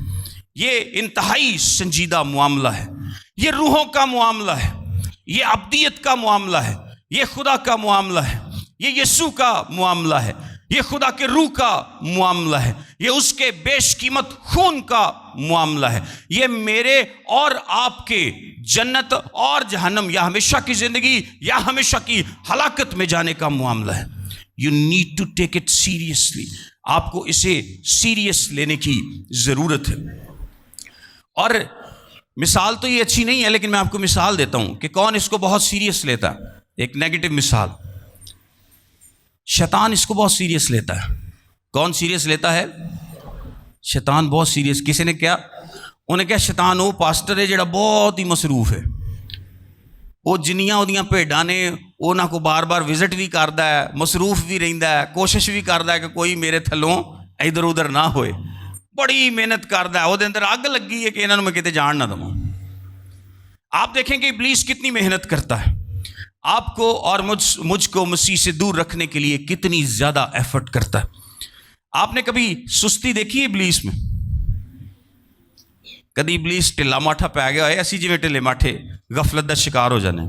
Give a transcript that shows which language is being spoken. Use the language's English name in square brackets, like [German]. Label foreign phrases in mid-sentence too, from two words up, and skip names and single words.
[Urdu] یہ انتہائی سنجیدہ معاملہ ہے، یہ روحوں کا معاملہ ہے، یہ ابدیت کا معاملہ ہے، یہ خدا کا معاملہ ہے، یہ یسوع کا معاملہ ہے، یہ خدا کے روح کا معاملہ ہے، یہ اس کے بیش قیمت خون کا معاملہ ہے۔ یہ میرے اور آپ کے جنت اور جہنم، یا ہمیشہ کی زندگی یا ہمیشہ کی ہلاکت میں جانے کا معاملہ ہے۔ [English] You need to take it seriously۔ [Urdu] آپ کو اسے سیریس لینے کی ضرورت ہے۔ اور مثال تو یہ اچھی نہیں ہے، لیکن میں آپ کو مثال دیتا ہوں کہ کون اس کو بہت سیریس لیتا ہے۔ ایک نیگیٹو مثال، شیطان اس کو بہت سیریس لیتا ہے۔ کون سیریس لیتا ہے؟ شیطان بہت سیریس۔ [Punjabi] کسی نے کیا انہیں کیا شیطان وہ پاسٹر ہے جڑا بہت ہی مصروف ہے، وہ جنیاں اودیاں بھیڈاں نے انہاں کو بار بار وزٹ بھی کردا ہے، مصروف بھی رہندا ہے، کوشش بھی کردا ہے کہ کوئی میرے تھلوں ادھر ادھر نہ ہوئے، بڑی محنت کردا ہے، وہ اندر اگ لگی ہے کہ انہاں نوں میں کتے جان نہ دواں۔ [Urdu] آپ دیکھیں کہ ابلیس کتنی محنت کرتا ہے، آپ کو اور مجھ کو مسیح سے دور رکھنے کے لیے کتنی زیادہ ایفرٹ کرتا ہے۔ آپ نے کبھی سستی دیکھی ابلیس میں؟ [Punjabi] کدی ابلیس ٹھلا ماٹھا پی گیا ہے، [Urdu] ایسی جی ٹھلے ماٹھے غفلت کا شکار ہو جانے۔